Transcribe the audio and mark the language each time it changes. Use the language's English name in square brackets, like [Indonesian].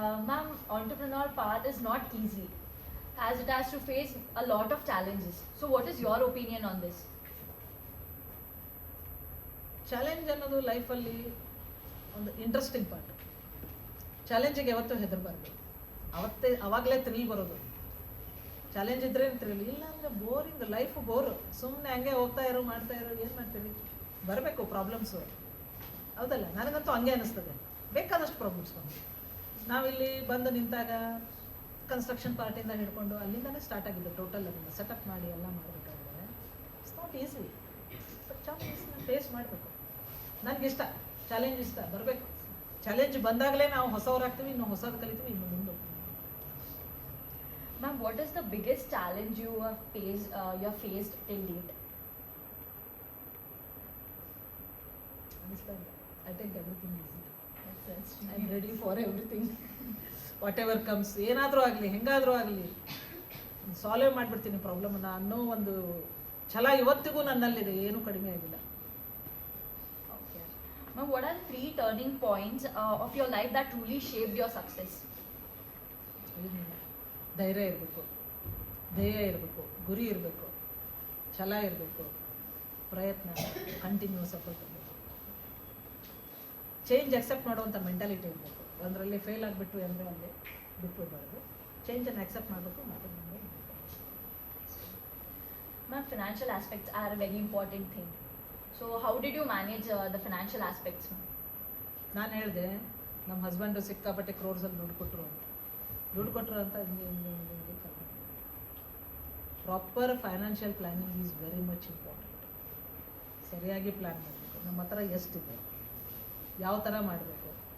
[English] Ma'am, entrepreneur path is not easy, as it has to face a lot of challenges. So what is your opinion on this? [Kannada] Challenge ಅನ್ನೋದು ಲೈಫಲ್ಲಿ ಒಂದು interesting part. ಚಾಲೆಂಜಿಗೆ ಯಾವತ್ತೂ ಹೆದರಬಾರ್ದು. ಅವಾಗಲೇ thrill ಬರೋದು. Challenge ಇದ್ದರೆ thrill, ಇಲ್ಲ ಅಂದರೆ boring, life bore. ಸುಮ್ಮನೆ ಹಂಗೆ ಹೋಗ್ತಾ ಇರೋ, ಮಾಡ್ತಾ ಇರೋ, ಏನು ಮಾಡ್ತೀವಿ? ಬರಬೇಕು ಪ್ರಾಬ್ಲಮ್ಸು, ಹೌದಲ್ಲ? ನನಗಂತೂ ಹಂಗೆ ಅನ್ನಿಸ್ತದೆ. ಬೇಕಾದಷ್ಟು ಪ್ರಾಬ್ಲಮ್ಸ್ ಬಂದು ನಾವಿಲ್ಲಿ ಬಂದು ನಿಂತಾಗ ಕನ್ಸ್ಟ್ರಕ್ಷನ್ ಪಾರ್ಟಿಂದ ಹಿಡ್ಕೊಂಡು ಅಲ್ಲಿಂದನೇ ಸ್ಟಾರ್ಟ್ ಆಗಿದ್ದು. ಟೋಟಲ್ ಅದನ್ನು ಸೆಟಪ್ ಮಾಡಿ ಎಲ್ಲ ಮಾಡಬೇಕಾದ್ರೆ [English] It's not easy. [Kannada] But ಚಾಲೆಂಜಸ್ನ face ಮಾಡಬೇಕು. ನನಗಿಷ್ಟ ಚಾಲೆಂಜ್, ಇಷ್ಟ ಬರಬೇಕು. ಚಾಲೆಂಜ್ ಬಂದಾಗಲೇ ನಾವು ಹೊಸವರಾಗ್ತೀವಿ, ಇನ್ನು ಹೊಸದು ಕಲಿತೀವಿ, ಇನ್ನು ಮುಂದೆ. [English] Ma'am, what is the biggest challenge you have faced till date? [Kannada] ಅನಿಸ್ತಾ ಇಲ್ಲ. [English] I take everything easy. I am ready for everything. Whatever comes, [Kannada] ಏನಾದರೂ ಆಗಲಿ, ಹೆಂಗಾದರೂ ಆಗಲಿ ಸಾಲ್ವ್ ಮಾಡಿಬಿಡ್ತೀನಿ ಪ್ರಾಬ್ಲಮನ್ನು ಅನ್ನೋ ಒಂದು ಛಲ ಇವತ್ತಿಗೂ ನನ್ನಲ್ಲಿದೆ, ಏನೂ ಕಡಿಮೆ ಆಗಿಲ್ಲ. [English] Okay. Ma'am, what are the 3 turning points of your life that truly shaped your success? [Kannada] ಏನಿಲ್ಲ, ಧೈರ್ಯ ಇರಬೇಕು, ಧ್ಯೇಯ ಇರಬೇಕು, ಗುರಿ ಇರಬೇಕು, ಛಲ ಇರಬೇಕು, ಪ್ರಯತ್ನ, ಕಂಟಿನ್ಯೂಸ್ ಎಫರ್ಟ್ ಇರಬೇಕು, ಚೇಂಜ್ ಅಕ್ಸೆಪ್ಟ್ ಮಾಡುವಂಥ ಮೆಂಟಾಲಿಟಿ ಇರಬೇಕು. ಒಂದರಲ್ಲಿ ಫೇಲ್ ಆಗಿಬಿಟ್ಟು ಅಂದರೆ ಅಲ್ಲಿ ಬಿಟ್ಬಿಡ್ಬಾರ್ದು. ಚೇಂಜನ್ನು ಅಕ್ಸೆಪ್ಟ್ ಮಾಡಬೇಕು. ಮತ್ತು [English] Ma'am, financial aspects are a very important thing. So how did you manage the financial aspects, ma'am? [Kannada] ನಾನು ಹೇಳಿದೆ, ನಮ್ಮ ಹಸ್ಬೆಂಡು ಸಿಕ್ಕಾಪಟ್ಟೆ ಕ್ರೋರ್ಸಲ್ಲಿ ದುಡ್ಡು ಕೊಟ್ಟರು ಅಂತ ಹಿಂಗೆ [English] Proper financial planning is very much important. [Kannada] ಸರಿಯಾಗಿ ಪ್ಲ್ಯಾನ್ ಮಾಡಬೇಕು. ನಮ್ಮ ಹತ್ರ ಎಷ್ಟಿದೆ, ಯಾವ ಥರ ಮಾಡಬೇಕು.